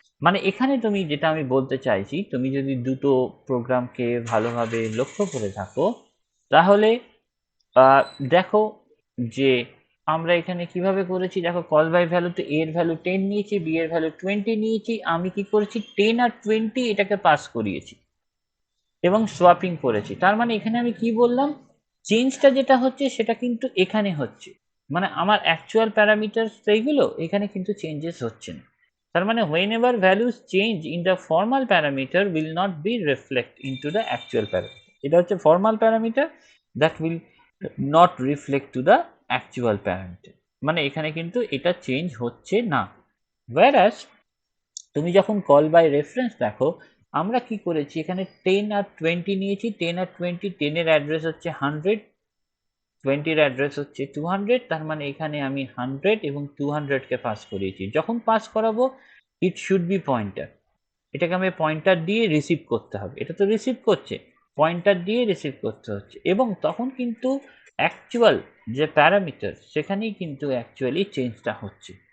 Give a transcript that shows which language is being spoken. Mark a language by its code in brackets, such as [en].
[bn] মানে এখানে তুমি যেটা আমি বলতে চাইছি, তুমি যদি দুটো প্রোগ্রামকে ভালোভাবে লক্ষ্য করে থাকো তাহলে দেখো যে আমরা এখানে কিভাবে করেছি, দেখো কল বাই ভ্যালুতে এ এর ভ্যালু 10 নিয়েছি, বি এর ভ্যালু 20 নিয়েছি, আমি কি করেছি 10 আর 20 এটাকে পাস করিয়েছি এবং সোয়াপিং করেছি। তার মানে এখানে আমি কি বললাম, চেঞ্জটা যেটা হচ্ছে সেটা কিন্তু এখানে হচ্ছে, মানে আমার অ্যাকচুয়াল প্যারামিটার এইগুলো, এখানে কিন্তু চেঞ্জেস হচ্ছে না। [en] তার মানে whenever values change in the formal parameter will not be reflect into the actual parameter, এটা হচ্ছে formal parameter that will not reflect to the actual parameter, মানে এখানে কিন্তু এটা change হচ্ছে না। whereas তুমি যখন কল বাই রেফারেন্স দেখো, [bn] আমরা কি করেছি এখানে 10 আর 20 নিয়েছি, 10 আর 20, 10 এর অ্যাড্রেস হচ্ছে 100, 20 এর অ্যাড্রেস হচ্ছে 200, তার মানে এখানে আমি 100 এবং 200 কে পাস করিয়েছি। যখন পাস করাবো ইট শুড বি পয়েন্টার, এটাকে আমি পয়েন্টার দিয়ে রিসিভ করতে হবে, এটা তো রিসিভ করছে, পয়েন্টার দিয়ে রিসিভ করতে হচ্ছে, এবং তখন কিন্তু অ্যাকচুয়াল যে প্যারামিটার সেখানেই কিন্তু অ্যাকচুয়ালি চেঞ্জটা হচ্ছে।